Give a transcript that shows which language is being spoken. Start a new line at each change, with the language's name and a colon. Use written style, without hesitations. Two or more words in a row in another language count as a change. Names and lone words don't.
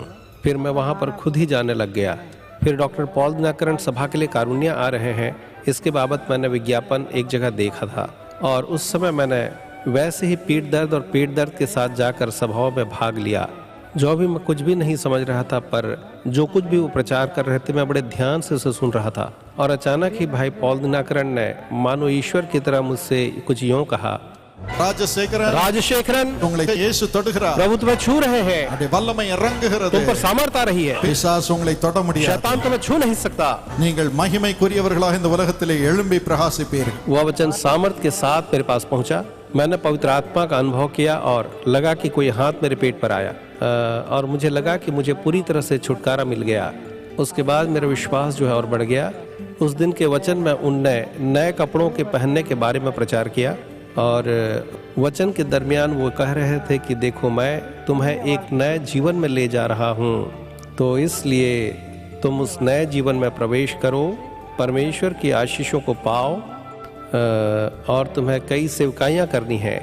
Hindi: फिर मैं वहाँ पर खुद ही जाने लग गया। फिर डॉक्टर पॉल दिनाकरण सभा के लिए कारुण्य आ रहे हैं, इसके बाबत मैंने विज्ञापन एक जगह देखा था और उस समय मैंने वैसे ही पेट दर्द के साथ जाकर सभाओं में भाग लिया। जो भी मैं कुछ भी नहीं समझ रहा था, पर जो कुछ भी वो प्रचार कर रहे थे मैं बड़े ध्यान से उसे सुन रहा था। और अचानक ही भाई पॉल दिनाकरन ने मानो ईश्वर की तरह मुझसे कुछ यूं कहा,
Tamil: ராஜசேகரன்
Hindi: राजशेखरन,
Tamil: உங்களை இயேசு தொடுகிறார்.
Hindi: प्रभु तुम्हें छू रहे हैं,
Tamil: அவருடைய வல்லமை இறங்குகிறது.
Hindi: तुम पर सामर्थ आ रही है,
Tamil: பிசாசு உங்களை தொட முடியாது.
Hindi: शैतान तुम्हें छू नहीं सकता।
Tamil: நீங்கள் மகிமைக்குரியவர்களாக இந்த உலகத்திலே எழும்பி பிரகாசிப்பீர்கள்.
Hindi: वह वचन सामर्थ के साथ मेरे पास पहुंचा। मैंने पवित्र आत्मा का अनुभव किया और लगा कि कोई हाथ मेरे पेट पर आया और मुझे लगा कि मुझे पूरी तरह से छुटकारा मिल गया। उसके बाद मेरा विश्वास जो है और बढ़ गया। उस दिन के वचन में उनने नए कपड़ों के पहनने के बारे में प्रचार किया और वचन के दरमियान वो कह रहे थे कि देखो मैं तुम्हें एक नए जीवन में ले जा रहा हूँ, तो इसलिए तुम उस नए जीवन में प्रवेश करो, परमेश्वर की आशीषों को पाओ और तुम्हें कई सेवकाइयाँ करनी हैं।